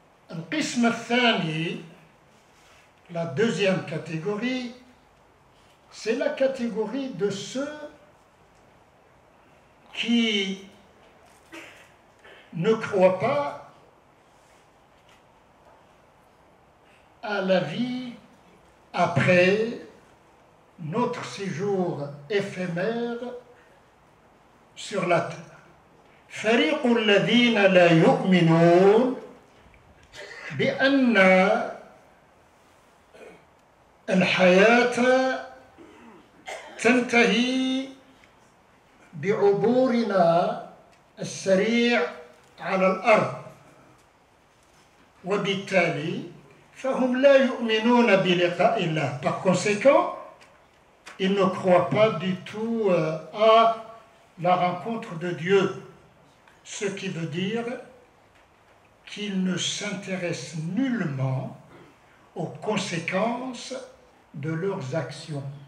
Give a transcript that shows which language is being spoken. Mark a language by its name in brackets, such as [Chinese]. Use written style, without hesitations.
[Arabic] القسم الثاني, [French] la deuxième catégorie, c'est la catégorie de ceux qui ne croient pas à la vie après notre séjour éphémère sur la terre. [Arabic] فريق الذين لا يؤمنون بأن الحياة تنتهي بعبورنا السريع على الأرض وبالتالي فهم لا يؤمنون بلقاء الله. [French] Par conséquent, ils ne croient pas du tout à la rencontre de Dieu, ce qui veut dire qu'ils ne s'intéressent nullement aux conséquences de leurs actions.